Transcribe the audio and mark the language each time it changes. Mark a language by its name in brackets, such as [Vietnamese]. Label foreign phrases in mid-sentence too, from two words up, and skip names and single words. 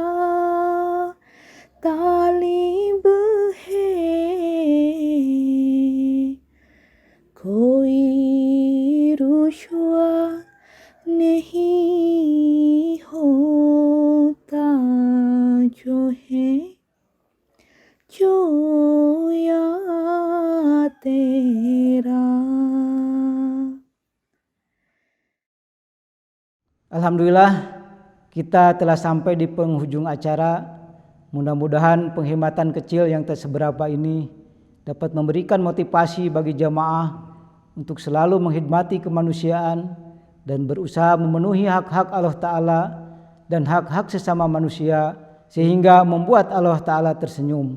[Urdu] तालिब है, कोई रुश्वा नहीं होता जो है जोया तेरा. [Indonesian] Alhamdulillah, kita telah sampai di penghujung acara. Mudah-mudahan penghematan kecil yang tak seberapa ini dapat memberikan motivasi bagi jamaah untuk selalu menghidmati kemanusiaan dan berusaha memenuhi hak-hak Allah Ta'ala dan hak-hak sesama manusia sehingga membuat Allah Ta'ala tersenyum.